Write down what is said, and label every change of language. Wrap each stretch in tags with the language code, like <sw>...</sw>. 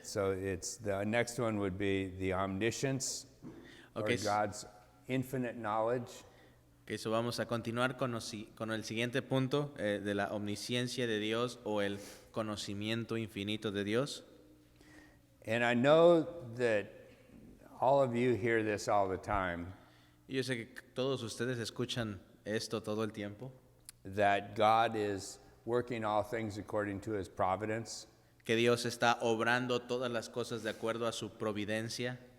<en>So it's the next one would be the omniscience, Okay, or God's infinite knowledge. Okay, so</en> <es>vamos a continuar con el siguiente punto de la omnisciencia de Dios o el conocimiento infinito de Dios.</es> <en>And I know that all of you hear this all the time,</en> <es>Y yo sé que todos ustedes escuchan esto todo el tiempo,</es> <en>that God is working all things according to his providence,</en> <es>que Dios está obrando todas las cosas de acuerdo a su providencia,</es>